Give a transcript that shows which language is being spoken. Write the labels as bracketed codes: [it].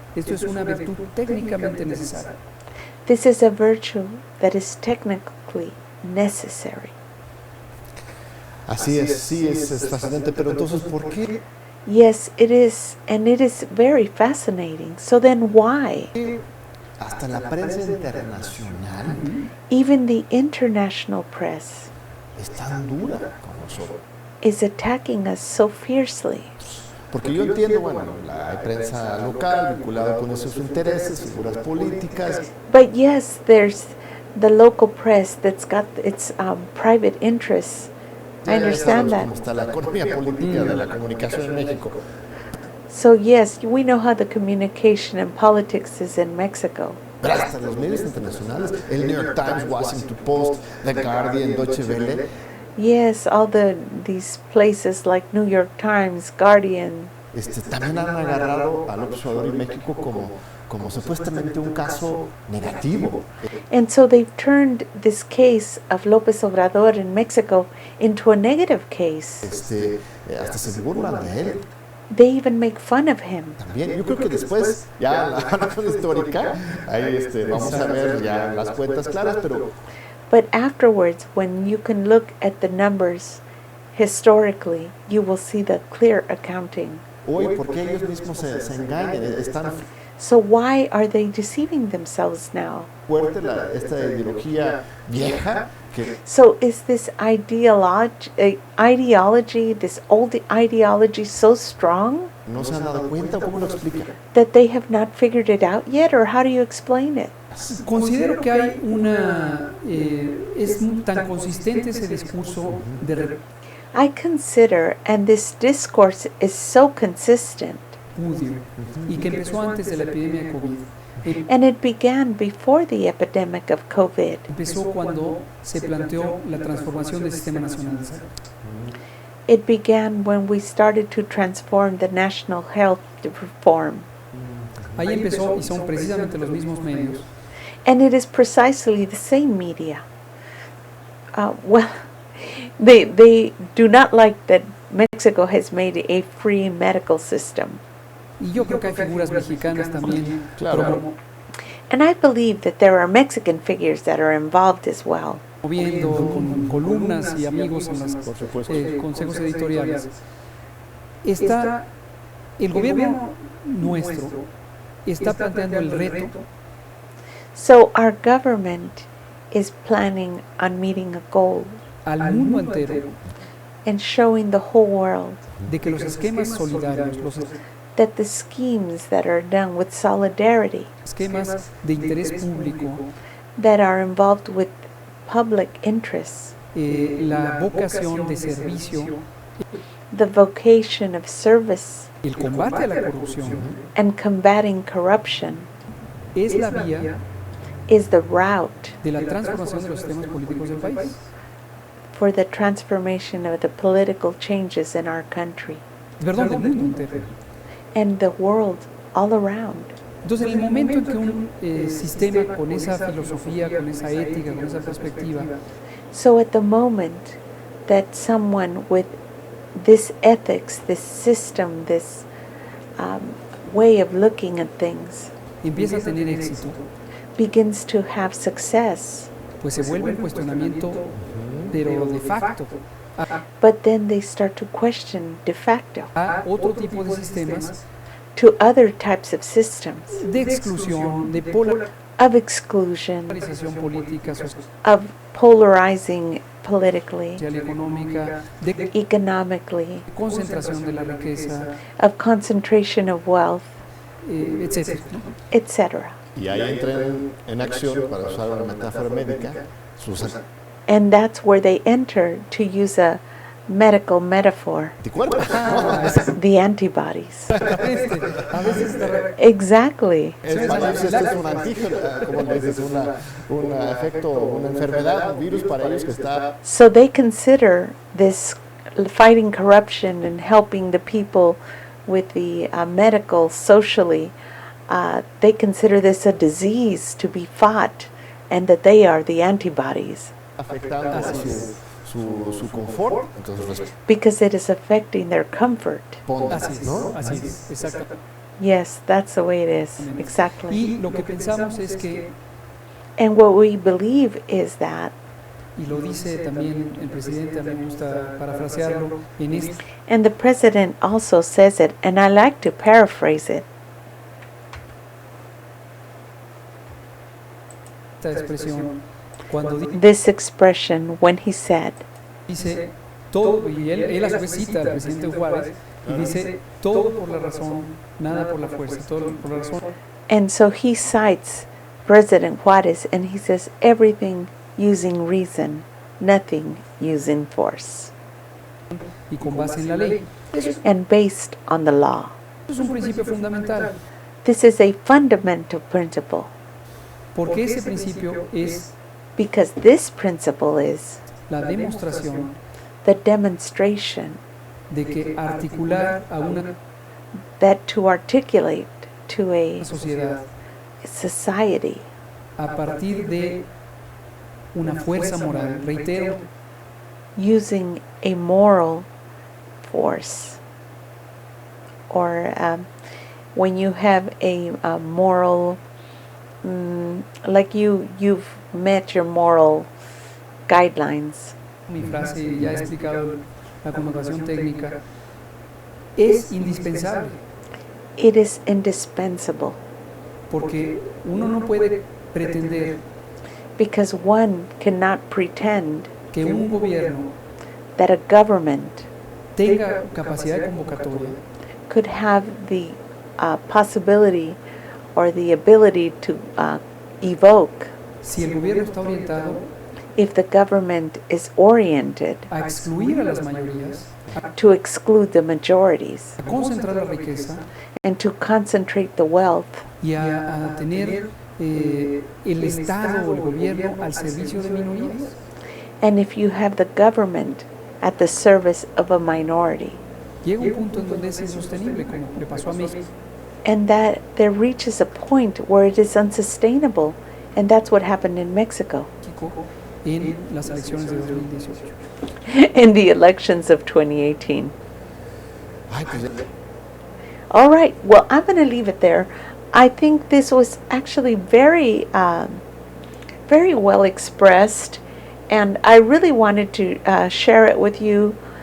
[es] Esto es una virtud técnicamente necesaria. [en] This is a virtue that is technically necessary. [es] Así es, sí es fascinante, pero entonces, ¿por qué [en] Yes, it is, and it is very fascinating. So then why? [es] hasta la prensa internacional [en] Even the international press [es] es tan dura con nosotros? [en] is attacking us so fiercely. [es] Porque yo entiendo, bueno, hay prensa local vinculada con esos intereses, figuras políticas, [en] But yes, there's the local press that's got its private interests. I [es] ya [en] understand that. [es] cómo está la economía política de la comunicación en México. [en] So yes, we know how the communication and politics is in Mexico. [es] Pero hasta los medios internacionales, el New York Times, Washington Post, The Guardian, Deutsche Welle, [en] Yes, all these places like New York Times, Guardian, [es] también han agarrado a López Obrador y México como supuestamente un caso negativo. [en] and so they've turned this case of López Obrador in Mexico into a negative case. [es] Hasta se burlan de él. [en] They even make fun of him. [es] También, yo creo que después, ya la anatomía histórica, ahí vamos a ver ya las cuentas claras, pero [en] But afterwards, when you can look at the numbers historically, you will see the clear accounting. [es] hoy, ¿por qué ellos mismos se engañan? Están [en] So why are they deceiving themselves now? [es] fuerte esta ideología vieja que [en] So is this ideology, this old ideology so strong [es] no se han dado cuenta, ¿cómo lo explican? [en] that they have not figured it out yet, or how do you explain it? [es] Considero que hay es tan consistente ese discurso de [en] I consider, and this discourse is so consistent, [es] repudio y que empezó antes de la epidemia de COVID. [en] and it began before the epidemic of COVID. [es] Empezó cuando se planteó la transformación del Sistema Nacional de Salud. [en] It began when we started to transform the national health reform. [es] Ahí empezó y son precisamente los mismos medios [en] And it is precisely the same media. Well, they do not like that Mexico has made a free medical system. [es] y yo creo que hay figuras mexicanas también Claro. [en] And I believe that there are Mexican figures that are involved as well. [es] promoviendo con columnas y amigos en los Por supuesto. consejos editoriales. Está el gobierno nuestro está planteando el reto [en] So our government is planning on meeting a goal [es] al mundo entero [en] and showing the whole world [es] de que los esquemas solidarios, los [en] that the schemes that are done with solidarity, [es] esquemas de interés público, [en] that are involved with public interests, [es] la vocación de servicio, [en] the vocation of service, [es] el combate a la corrupción, [en] and combating corruption [es] es la vía [en] is the route [es] de la transformación de los sistemas políticos del país. [en] for the transformation of the political changes in our country [es] Perdón, del mundo entero. [en] and the world all around. [es] Entonces, en el momento en que un sistema con esa filosofía, con esa ética, con esa perspectiva, [en] So at the moment that someone with this ethics, this system, this way of looking at things [es] empieza a tener éxito, [en] begins to have success, [es] pues se vuelve un cuestionamiento, pero de facto, [en] but then they start to question de facto [es] a otro tipo de sistemas [en] to other types of systems [es] de exclusión, de [en] of exclusion, [es] polarización política, social [en] of polarizing politically, [es] y económica, de [en] economically, [es] concentración de la riqueza, [en] of concentration of wealth, [es] etc. [en] etc. [es] Y ahí entran en acción, para usar una metáfora médica, sus [en] And that's where they enter, to use a medical metaphor, [es] anticuerpos. [en] the antibodies. [es] A veces [en] Exactly. [es] Para ellos esto es un antígeno, como le dices, un efecto, una enfermedad, un virus para ellos que está [en] So they consider this fighting corruption and helping the people with the medical, socially, they consider this a disease to be fought, and that they are the antibodies, [es] afectando a su confort. Entonces [en] because it is affecting their comfort. [es] así es, ¿no? así es, exacto. [en] Yes, that's the way it is, [es] Y [en] exactly. [es] lo que pensamos es que, [en] And what we believe is that, [es] y lo dice también el presidente, a mí me gusta parafrasearlo, en esta [en] and the president also says it, and I like to paraphrase it, [es] expresión, cuando [en] this expression, when he said, [es] dice todo, y él a su vez cita al presidente Juárez, y dice todo por la razón, nada por la fuerza, todo por la razón, [en] and so he cites President Juarez, and he says everything using reason, nothing using force, [es] y con base en la ley. Eso [en] and based on the law. [es] es un principio fundamental, [en] This is a fundamental principle, [es] porque ese principio es [en] because this principle is [es] la demostración [en] the demonstration [es] de que articular a una [en] that to articulate to a [es] sociedad [en] society [es] a partir de una fuerza moral, reitero, [en] using a moral force or when you have a moral, like you've met your moral guidelines. [es] Mi frase, ya he explicado la connotación técnica, es indispensable, [en] It is indispensable [es] porque uno no puede pretender [en] because one cannot pretend [es] que un gobierno [en] that a government [es] tenga capacidad de convocatoria [en] could have the possibility or the ability to evoke [es] si el gobierno está orientado [en] if the government is oriented [es] a excluir a las mayorías, [en] to exclude the majorities [es] a concentrar la riqueza [en] and to concentrate the wealth [es] y a tener el Estado o el gobierno al servicio de minorías. [en] and if you have the government at the service of a minority. [es] Llega un punto en donde es insostenible, como le pasó a México. [en] And that there reaches a point where it is unsustainable, and that's what happened in Mexico [es] En las elecciones de 2018. [en] in the elections of 2018. [es] Ay, pues ya. [en] All right, well, I'm going to leave it there. I think this was actually very, very well expressed, and I really wanted to share it with you.